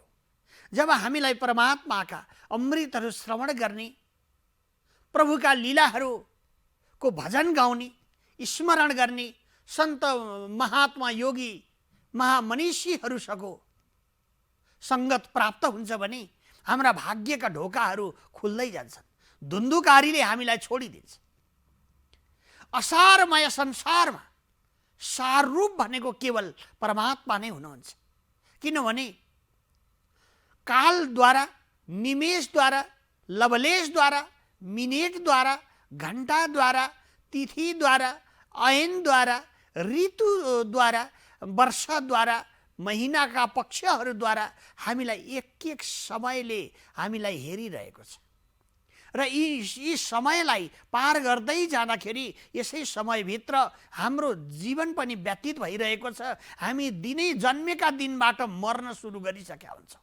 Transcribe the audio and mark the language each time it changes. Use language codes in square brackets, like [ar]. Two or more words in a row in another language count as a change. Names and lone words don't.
[ne] जब हामीलाई परमात्माका अमृतहरू श्रवण गर्ने, प्रभुका लीलाहरूको भजन गाउने, स्मरण गर्ने सन्त महात्मा योगी महामनीषीहरूसँगको सङ्गत प्राप्त हुन्छ भने हाम्रा भाग्यका ढोकाहरू खुल्दै जान्छन्। धुन्धुकारीले हामीलाई छोडिदिन्छ। असारमय संसारमा सारूप भनेको केवल परमात्मा नै हुनुहुन्छ। किनभने कालद्वारा, निमेषद्वारा, लवलेशद्वारा, मिनेटद्वारा, घण्टाद्वारा, तिथिद्वारा, अयनद्वारा, ऋतुद्वारा, वर्षद्वारा, महिनाका पक्षहरूद्वारा हामीलाई एक एक समयले हामीलाई हेरिरहेको छ र यी समयलाई पार गर्दै जाँदाखेरि यसै समयभित्र हाम्रो जीवन पनि व्यतीत भइरहेको छ। हामी दिनै जन्मेका दिनबाट मर्न सुरु गरिसकेका हुन्छौँ।